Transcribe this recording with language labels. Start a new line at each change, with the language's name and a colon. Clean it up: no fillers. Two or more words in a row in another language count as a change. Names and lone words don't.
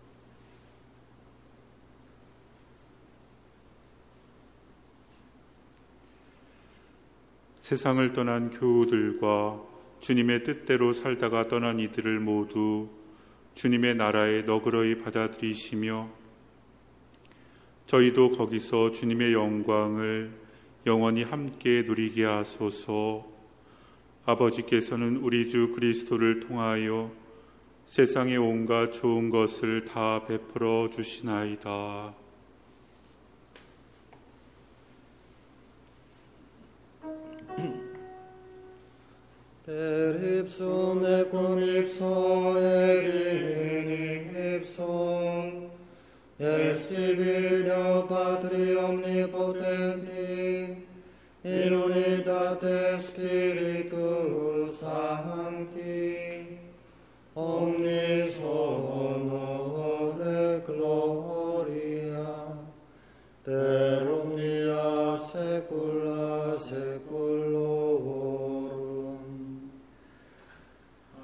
Korean: 세상을 떠난 교우들과 주님의 뜻대로 살다가 떠난 이들을 모두 주님의 나라에 너그러이 받아들이시며 저희도 거기서 주님의 영광을 영원히 함께 누리게 하소서. 아버지께서는 우리 주 그리스도를 통하여 세상의 온갖 좋은 것을 다 베풀어 주시나이다.
Latin: Per ipsum et cum ipso et in ipsum est tibi Deo Patri omnipotenti in unitate Spiritus Sancti omnis honor et gloria per omnia saecula saeculorum.